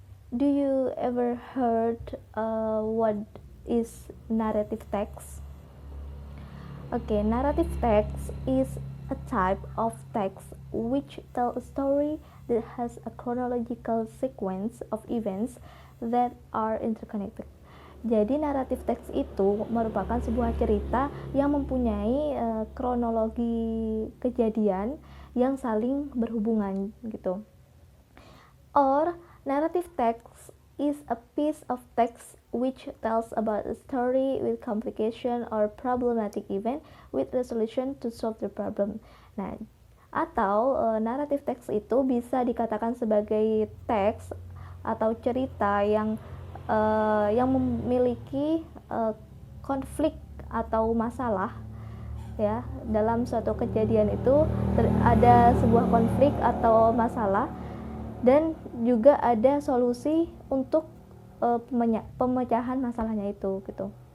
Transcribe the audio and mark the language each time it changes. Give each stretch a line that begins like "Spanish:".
English: Do you ever heard what is narrative text? Okay, narrative text is a type of text which tells a story that has a chronological sequence of events that are interconnected.
Indonesian: Jadi naratif teks itu merupakan sebuah cerita yang mempunyai kronologi kejadian yang saling berhubungan gitu.
English: Or narrative text is a piece of text which tells about a story with complication or problematic event with resolution to solve the problem.
Indonesian: Nah, atau naratif teks itu bisa dikatakan sebagai teks atau cerita yang memiliki konflik atau masalah ya. Dalam suatu kejadian itu ada sebuah konflik atau masalah dan juga ada solusi untuk pemecahan masalahnya itu gitu.